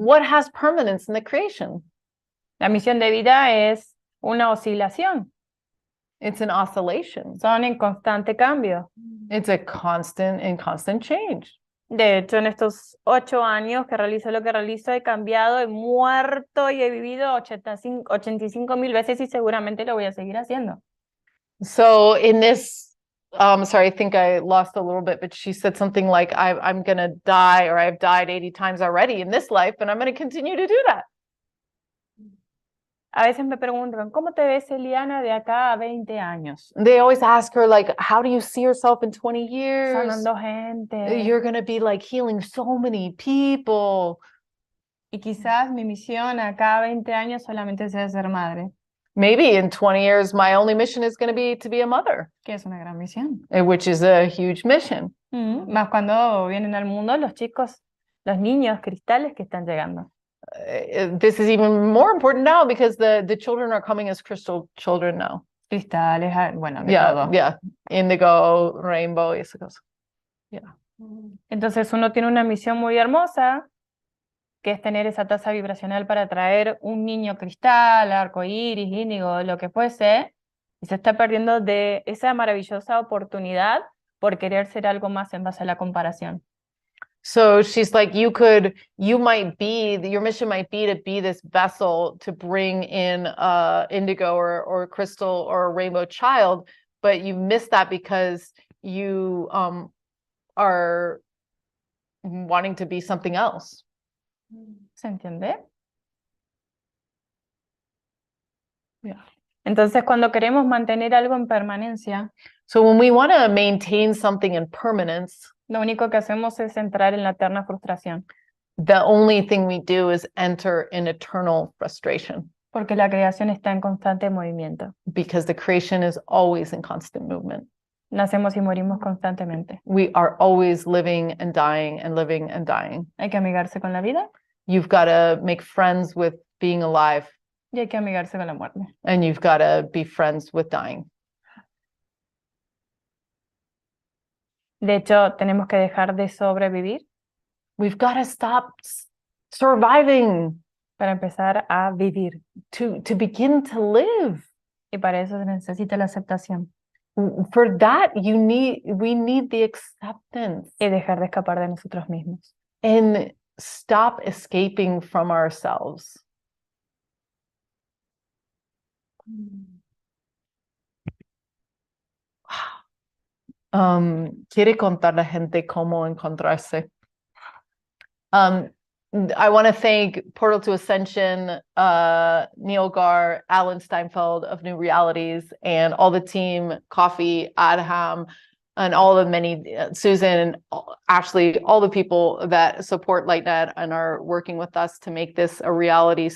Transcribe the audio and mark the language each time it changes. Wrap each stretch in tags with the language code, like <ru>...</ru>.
<en>What has permanence in the creation?</en> <es>La misión de vida es una oscilación.</es> <en>It's an oscillation.</en> <es>Son en constante cambio.</es> <en>It's a constant change.</en> <es>De hecho, en estos 8 años que realizo lo que realizo, he cambiado, he muerto y he vivido 85,000 veces y seguramente lo voy a seguir haciendo.</es> <en>So in this, sorry, I think I lost a little bit, but she said something like, I'm going to die, or I've died 80 times already in this life, and I'm going to continue to do that.</en> <es>A veces me preguntan, ¿cómo te ves, Eliana, de acá a 20 años?</es> <en>They always ask her, like, how do you see yourself in 20 years?</en> <es>Sanando gente.</es> <en>You're going to be like healing so many people.</en> <es>Y quizás mi misión acá a 20 años solamente sea ser madre,</es> <en>Maybe in 20 years, my only mission is going to be a mother,</en> <es>que es una gran misión.</es> <en>which is a huge mission.</en> <es>Más cuando vienen al mundo los chicos, los niños cristales que están llegando.</es> <en>This is even more important now because the children are coming as crystal children now.</en> <es>Cristales, bueno, de</es> <en>Yeah,</en> <es>todo.</es> <en>yeah.</en> <es>Indigo, rainbow, y esas cosas. Entonces uno tiene una misión muy hermosa, que es tener esa tasa vibracional para atraer un niño cristal, arcoíris, índigo, lo que fuese, y se está perdiendo de esa maravillosa oportunidad por querer ser algo más en base a la comparación.</es> <en>So she's like, your mission might be to be this vessel to bring in indigo or crystal or a rainbow child, but you miss that because you are wanting to be something else.</en> <es>¿Se entiende?</es> <en>Yeah.</en> <es>Entonces, cuando queremos mantener algo en permanencia,</es> <en>So when we want to maintain something in permanence,</en> <es>lo único que hacemos es entrar en la eterna frustración,</es> <en>the only thing we do is enter in eternal frustration</en> <es>porque la creación está en constante movimiento.</es> <en>because the creation is always in constant movement.</en> <es>Nacemos y morimos constantemente.</es> <en>We are always living and dying and living and dying.</en> <es>Hay que amigarse con la vida</es> <en>You've got to make friends with being alive,</en> <es>y hay que amigarse con la muerte.</es> <en>and you've got to be friends with dying.</en> <es>De hecho, tenemos que dejar de sobrevivir</es> <en>We've got to stop surviving</en> <es>para empezar a vivir.</es> <en>to begin to live.</en> <es>Y para eso se necesita la aceptación</es> <en>For that, we need the acceptance.</en> <es>y dejar de escapar de nosotros mismos.</es> <en>And stop escaping from ourselves.</en> <es>Quiere contar la gente cómo encontrarse.</es> <en>I want to thank Portal to Ascension, Neil Gar, Alan Steinfeld of New Realities, and all the team, Coffee, Adham, and all the many, Susan, Ashley, all the people that support LightNet and are working with us to make this a reality.</en>